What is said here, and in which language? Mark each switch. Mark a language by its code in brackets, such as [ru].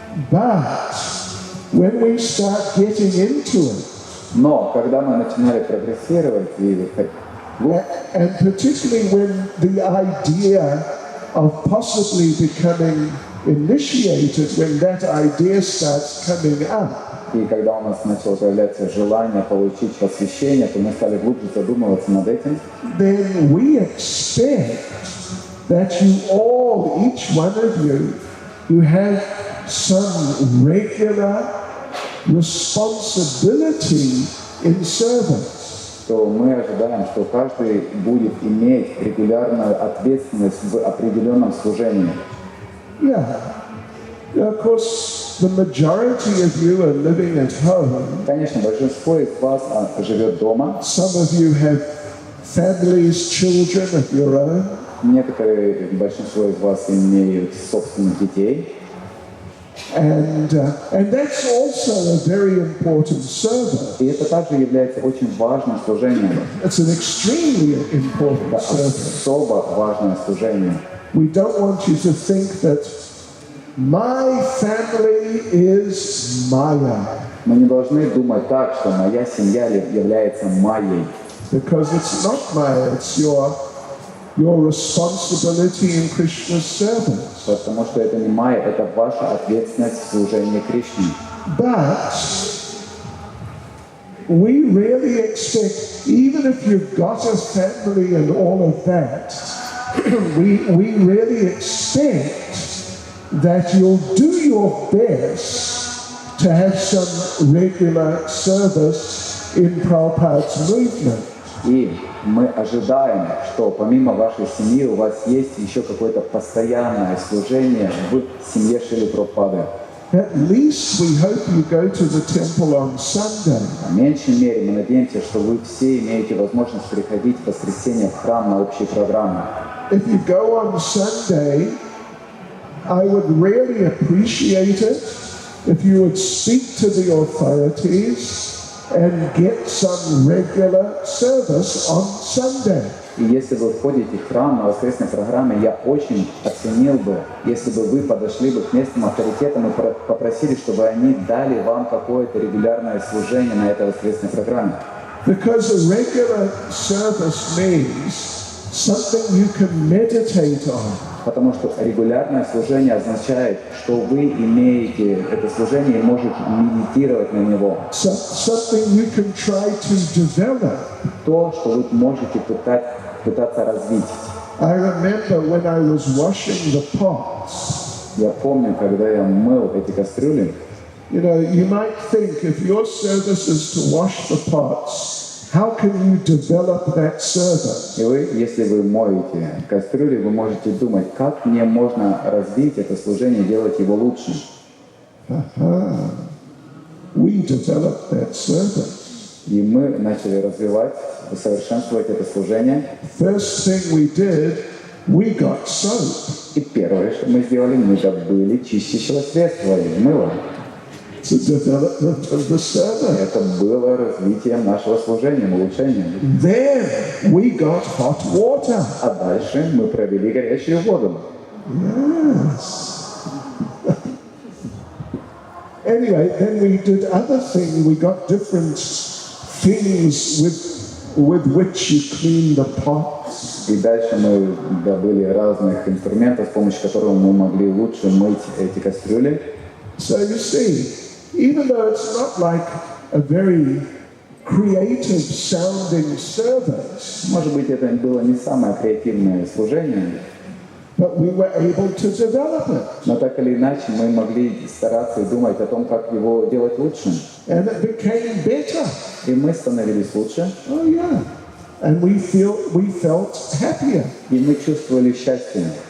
[en] But when we start getting into it, [ru] Но когда мы начинали прогрессировать и [en] and particularly when the idea of possibly becoming initiated, when that idea starts coming up, [ru] И когда у нас начало появляться желание получить посвящение, то мы стали глубже задумываться над этим. [en] then we expect that you all, each one of you have some regular responsibility in service. [ru] То мы ожидаем, что каждый будет иметь регулярную ответственность в определенном служении. [en] Yeah. Of course, the majority of you are living at home. [ru] Конечно, большинство из вас живет дома. [en] Some of you have families, children of your own. [ru] Некоторые, большинство из вас имеют собственных детей. [en] And that's also a very important service. [ru] И это также является очень важным служением. [en] It's an extremely important [ru] Это [en] service. [ru] особо важное служение. [en] We don't want you to think that my family is Maya, [ru] Мы не должны думать так, что моя семья является моей. [en] because it's not Maya, it's your responsibility in Krishna's service. [ru] Потому что это не моя, это ваша ответственность в служении Кришне. [en] But we really expect, even if you've got a family and all of that, we really expect that you'll do your best to have some regular service in Prabhupada's movement. [ru] И мы ожидаем, что помимо вашей семьи у вас есть еще какое-то постоянное служение в семье Шрилы Прабхупады. [en] At least we hope you go to the temple on Sunday. [ru] По меньшей мере мы надеемся, что вы все имеете возможность приходить в воскресенье в храм на общие программы. [en] If you go on Sunday, I would really appreciate it if you would speak to the authorities and get some regular service on Sunday. [ru] И если вы входите в храм на воскресной программе, я очень оценил бы, если бы вы подошли бы к местным авторитетам и попросили, чтобы они дали вам какое-то регулярное служение на этой воскресной программе. [en] Because a regular service means something you can meditate on. [ru] Потому что регулярное служение означает, что вы имеете это служение и можете медитировать на него. [en] Something you can try to develop. [ru] То, что вы можете пытаться развить. [en] I remember when I was washing the pots. [ru] Я помню, когда я мыл эти кастрюли. [en] You know, you might think if your service is to wash the pots, how can you develop that service? [ru] И вы, если вы моете кастрюли, вы можете думать, как мне можно развить это служение, делать его лучше. [en] We developed that service. [ru] И мы начали развивать, усовершенствовать это служение. [en] First thing we did, we got soap. [ru] И первое, что мы сделали, мы добыли чистящего средства и мыло. [en] It's a development of the service. [ru] Это было развитием нашего служения, улучшением. [en] Then we got hot water. [ru] А дальше мы провели горячую воду. [en] Yes. Anyway, then we did other things. We got different things with which you clean the pots. [ru] И дальше мы добыли разных инструментов, с помощью которых мы могли лучше мыть эти кастрюли. [en] So you see, even though it's not like a very creative sounding service, [ru] Может быть, это было не самое креативное служение, [en] but we were able to develop it. [ru] но так или иначе мы могли стараться и думать о том, как его делать лучше. [en] And it became better. [ru] И мы становились лучше, [en] Oh yeah. And we felt happier. [ru] и мы чувствовали счастье.